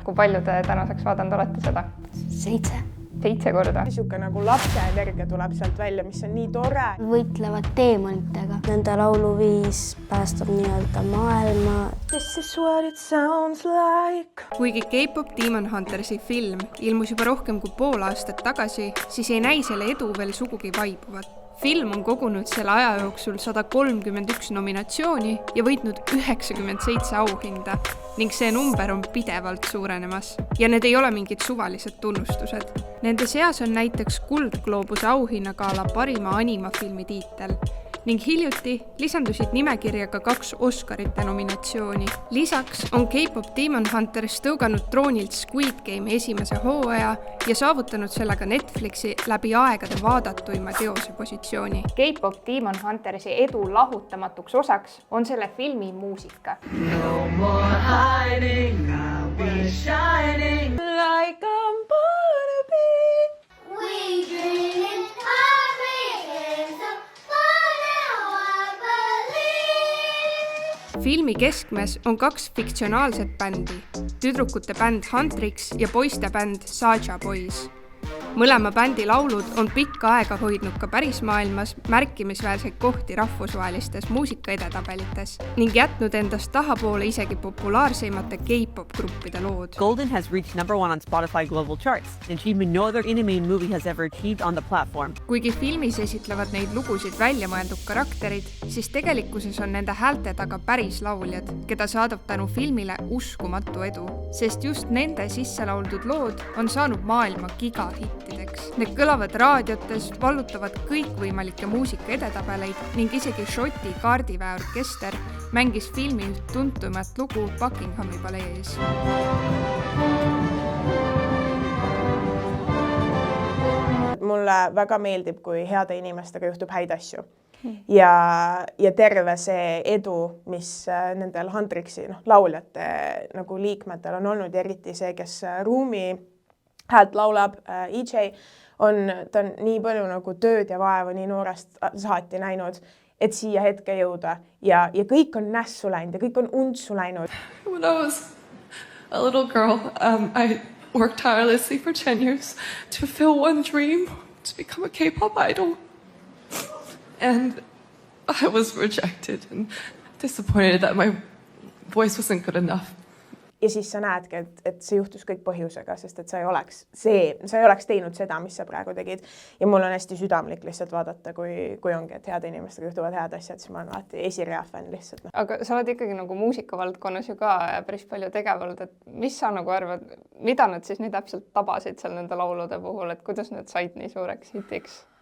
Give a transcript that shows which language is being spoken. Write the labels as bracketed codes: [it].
[et] Kui palju te tänaseks vaadanud olete seda? 7. 7 korda. Niisugune nagu lapse energia tuleb sealt välja, mis on nii tore. Võitlevad teemonitega. Nende lauluviis päästab nii-öelda maailma. [en] This is what it sounds like. [et] Kuigi K-pop Demon Huntersi film ilmus juba rohkem kui pool aastat tagasi, siis ei näi selle edu veel sugugi vaibuvat. Film on kogunud selle aja jooksul 131 nominatsiooni ja võitnud 97 auhinda ning see number on pidevalt suurenemas. Ja need ei ole mingid suvalised tunnustused. Nende seas on näiteks Kuldgloobuse auhinnagala parima animafilmi tiitel ning hiljuti lisandusid nimekirja ka 2 Oscarite nominatsiooni. Lisaks on K-pop Demon Hunters tõuganud troonilt Squid Game esimese hooaja ja saavutanud sellega Netflixi läbi aegade vaadatuima teose positsiooni. K-pop Demon Huntersi edu lahutamatuks osaks on selle filmi muusika. [en] No more hiding, I'll be shining like I'm born to be. We dream our dreams of fun now I believe. [et] Filmi keskmes on 2 fiktsionaalset bändi, tüdrukute bänd Huntrix ja poiste bänd Saja Boys. Mõlema bändi laulud on pikka aega hoidnud ka pärismaailmas märkimisväärseid kohti rahvusvahelistes muusikaedetabelites ning jätnud endast tahapoole isegi populaarseimate K-pop gruppide lood. [en] Golden has reached #1 on Spotify Global Charts, an achievement no other anime movie has ever achieved on the platform. [et] Kuigi filmis esitlevad neid lugusid väljamõeldud karakterid, siis tegelikkuses on nende häälte taga päris lauljad, keda saadab tänu filmile uskumatu edu, sest just nende sisse lauldud lood on saanud maailma gigahittideks. Need kõlavad raadiotes, vallutavad kõikvõimalikke muusika edetabeleid ning isegi Šoti kaardiväe orkester mängis filmi üht tuntumat lugu Buckinghami palees. Mulle väga meeldib, kui heade inimestega juhtub häid asju. Ja terve see edu, mis nendel Huntrixi lauljate nagu liikmetel on olnud, eriti see, kes ruumi häält laulab, EJ, ta on nii palju nagu tööd ja vaeva nii noorest saati näinud, et siia hetke jõuda ja kõik on nässu läinud ja kõik on untsu läinud. [en] When I was a little girl, I worked tirelessly for 10 years to fulfill one dream, to become a K-pop idol. And I was rejected and disappointed that my voice wasn't good enough. [et] Ja siis sa näedki, et see juhtus kõik põhjusega, sest et sa ei oleks teinud seda, mis sa praegu tegid. Ja mul on hästi südamlik lihtsalt vaadata, kui ongi, et heade inimestega juhtuvad head asjad, siis ma olen alati esirea fänn lihtsalt. Aga sa oled ikkagi nagu muusikavaldkonnas ju ka päris palju tegevalt, et mis sa nagu arvad, mida nad siis nii täpselt tabasid seal nende laulude puhul, et kuidas need said nii suureks hitiks?